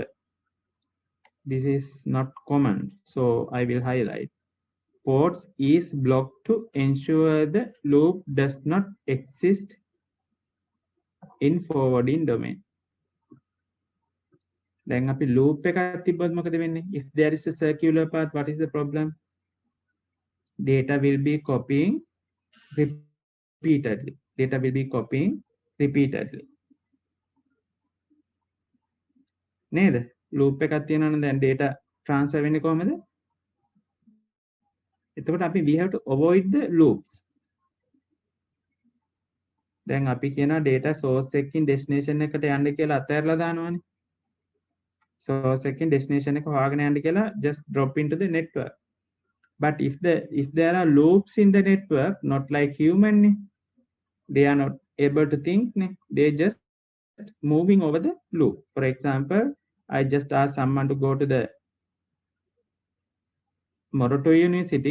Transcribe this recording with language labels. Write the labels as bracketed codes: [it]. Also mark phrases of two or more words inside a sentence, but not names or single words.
[en] This is not common, so I will highlight. Ports is blocked to ensure the loop does not exist in forwarding domain. [si] Then අපි loop එකක් තිබ්බොත් මොකද වෙන්නේ? [en] If there is a circular path, what is the problem? Data will be copying repeatedly. Data will be copying repeatedly. [si] නේද? loop එකක් තියෙනවා නම් දැන් [en] data transfer [si] වෙන්නේ කොහමද? එතකොට අපි [en] we have to avoid the loops. [si] දැන් අපි කියනවා [en] data source [si] එකකින් destination එකට යන්න කියලා අතහැරලා දානවානේ. source එකකින් destination එක හොයාගෙන යන්න කියලා [en] just drop into the network. But if there are loops in the network, not like human, they are not able to think, they just moving over the loop. For example, I just asked someone to go to the Moroto University.